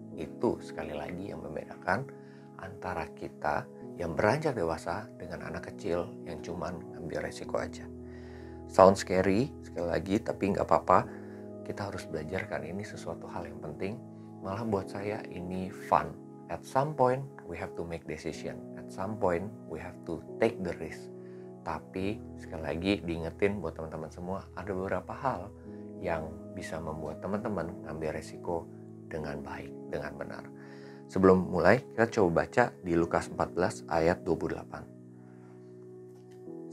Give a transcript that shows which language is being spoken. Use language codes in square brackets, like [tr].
[id] Itu sekali lagi yang membedakan antara kita yang beranjak dewasa dengan anak kecil yang cuman ngambil resiko aja. [en] Sound scary [id] sekali lagi, tapi nggak apa-apa. Kita harus belajar kan, ini sesuatu hal yang penting. Malah buat saya ini fun. [en] At some point we have to make decision. At some point we have to take the risk. [id] Tapi sekali lagi diingetin buat teman-teman semua, ada beberapa hal yang bisa membuat teman-teman ngambil resiko dengan baik, dengan benar. Sebelum mulai, kita coba baca di Lukas 14 ayat 28.